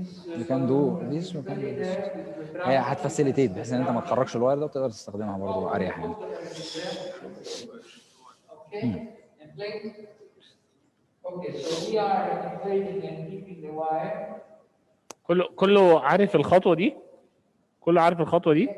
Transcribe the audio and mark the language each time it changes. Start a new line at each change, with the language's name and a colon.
English: You can do this you can do this.
Arabic: هي هتفاسيليتيت بحيث ان انت ما تخرجش الواير ده وتقدر تستخدمها برضه اريح يعني.
English: Okay, so we are inflating and keeping the wire.
Arabic: كله عارف الخطوه دي؟ كله عارف الخطوه دي؟